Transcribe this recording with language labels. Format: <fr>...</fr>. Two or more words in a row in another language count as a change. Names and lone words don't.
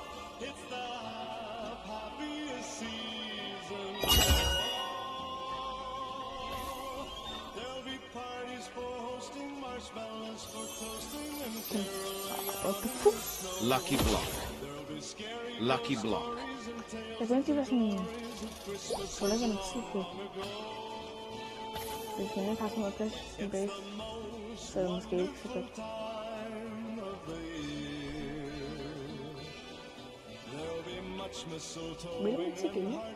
<en>It's the happiest season of all. There'll be parties for hosting, marshmallows for toasting, and caroling. Lucky Block. Lucky Block.</en> <da>Jeg kunne ikke være sådan... Hvor lægger man tid på? Hvis man ikke har sådan noget plads i sin base, så er det måske ikke så godt. Vil du ikke sige det?</da>